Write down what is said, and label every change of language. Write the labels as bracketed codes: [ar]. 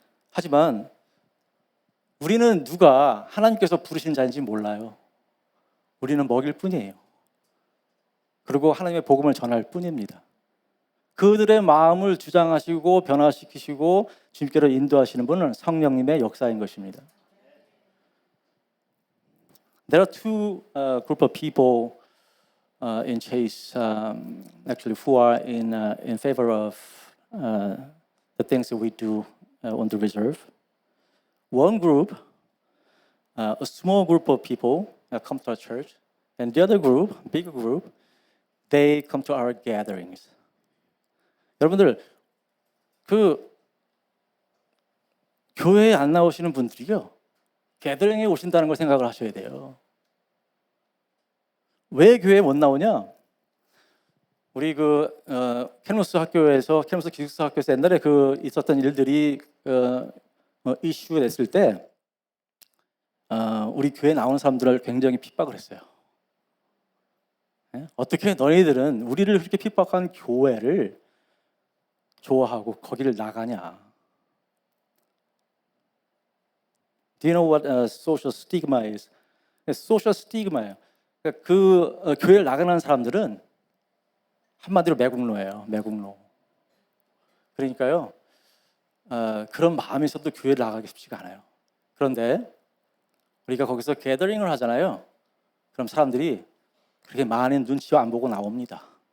[ko] 하지만 우리는 누가 하나님께서 부르신 자인지 몰라요. 우리는 먹일 뿐이에요. 그리고 하나님의 복음을 전할 뿐입니다. 그들의 마음을 주장하시고 변화시키시고 주님께로 인도하시는 분은 성령님의 역사인 것입니다. [en] There are two group of people in Chase, actually, who are in favor of the things that we do on the reserve. One group, a small group of people come to our church, and the other group, bigger group, they come to our gatherings. [ko] 여러분들, 교회에 안 나오시는 분들이요, 게더링에 오신다는 걸 생각을 하셔야 돼요. 왜 교회에 못 나오냐? 우리 캐노스 학교에서, 캐노스 기숙사 학교에서 옛날에 있었던 일들이 이슈가 됐을 때 우리 교회에 나오는 사람들을 굉장히 핍박을 했어요. 어떻게 너희들은 우리를 그렇게 핍박한 교회를 좋아하고 거기를 나가냐? [en] Do you know what social stigma is? social stigma예요. [ko] 교회를 나가는 사람들은 한마디로 매국노예요. 매국노. 그러니까요, 그런 마음이 있어도 교회를 나가기 쉽지가 않아요. 그런데 우리가 거기서 게더링을 하잖아요. 그럼 사람들이 그렇게 많은 눈치와 안 보고 나옵니다.